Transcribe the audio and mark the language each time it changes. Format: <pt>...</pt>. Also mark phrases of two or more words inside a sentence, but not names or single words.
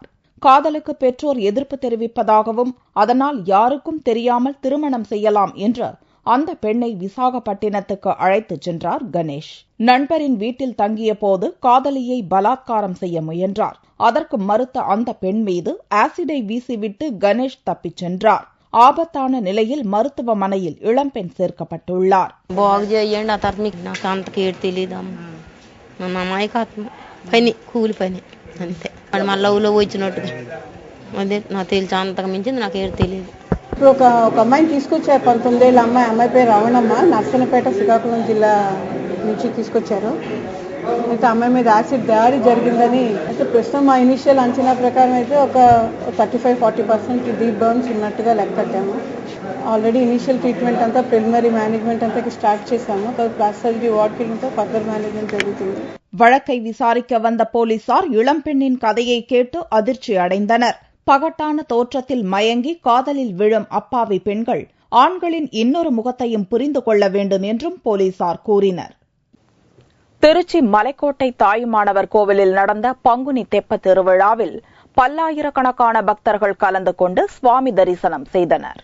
<ta>காதலுக்கு பெற்றோர் எதிர்ப்பு தெரிவிப்பதாகவும் அதனால் யாருக்கும் தெரியாமல் திருமணம் செய்யலாம் என்று அந்த பெண்ணை விசாகப்பட்டினத்துக்கு அழைத்துச் சென்றார் கணேஷ். நண்பரின் வீட்டில் தங்கிய போது காதலியை பலாத்காரம் செய்ய முயன்றார். அதற்கு மறுத்த அந்த பெண் மீது ஆசிடை வீசிவிட்டு கணேஷ் தப்பிச் சென்றார். ஆபத்தான நிலையில் மருத்துவமனையில் இளம்பெண் சேர்க்கப்பட்டுள்ளார்.</ta> <te>ఒక అమ్మాయిని తీసుకొచ్చారు, 19 ఏళ్ళ అమ్మాయి పేరు రవణమ్మ, నర్సన్నపేట శ్రీకాకుళం జిల్లా నుంచి తీసుకొచ్చారు. అయితే అమ్మాయి మీద యాసిడ్ దాడి జరిగిందని అయితే ప్రస్తుతం మా ఇనిషియల్ అంచనా ప్రకారం అయితే ఒక 35-40%</te> <en>deep burns</en> <te>ఉన్నట్టుగా లెక్క కట్టాము.</te> <en>already initial treatment</en> <te>అంతా</te> <en>preliminary management</en> <te>అంతా స్టార్ట్ చేశాము.</te> <en>plastic surgery</en> <te>వార్డ్కి వెళ్తే</te> <en>further management</en> <te>జరుగుతుంది.</te> <ta>வழக்கை விசாரிக்க வந்த போலீசார் இளம்பெண்ணின் கதையை கேட்டு அதிர்ச்சி அடைந்தனர். பகட்டான தோற்றத்தில் மயங்கி காதலில் விழும் அப்பாவி பெண்கள் ஆண்களின் இன்னொரு முகத்தையும் புரிந்து கொள்ள வேண்டும் என்றும் போலீசார் கூறினர். திருச்சி மலைக்கோட்டை தாயுமானவர் கோவிலில் நடந்த பங்குனி தெப்ப திருவிழாவில் பல்லாயிரக்கணக்கான பக்தர்கள் கலந்து கொண்டு சுவாமி தரிசனம் செய்தனர்.</ta>